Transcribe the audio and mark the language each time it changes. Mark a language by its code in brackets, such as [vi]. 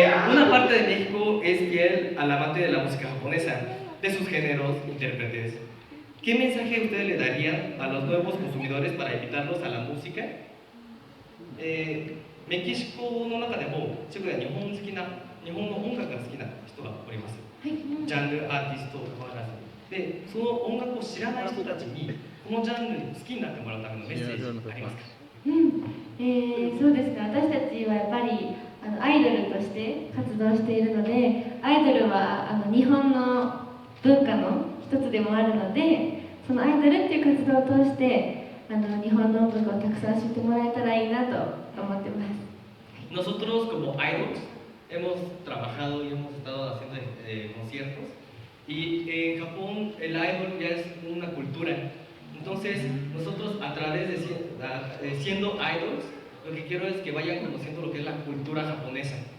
[es] Una parte de México es fiel al amante de la música japonesa, de sus géneros, intérpretes. ¿Qué mensaje ustedes le darían a los nuevos consumidores para invitarlos a la música? [ja] メキシコの中でも一部で日本の音楽が好きな人がおります。ジャンル、アーティスト問わらず。で、その音楽を知らない人たちにこのジャンルに好きになってもらうためのメッセージありますか？そうですね、私たちはやっぱりアイドルとして活動しているので、アイドルは日本の文化の一つでもあるので、そのアイドルっていう活動を通して日本の音楽をたくさん知ってもらえたらいいなと思ってます。 [es] Nosotros como idols hemos trabajado y hemos estado haciendo conciertos y en Japón el idol ya es una cultura. Entonces nosotros a través de siendo idols lo que quiero es que vayan conociendo lo que es la cultura japonesa.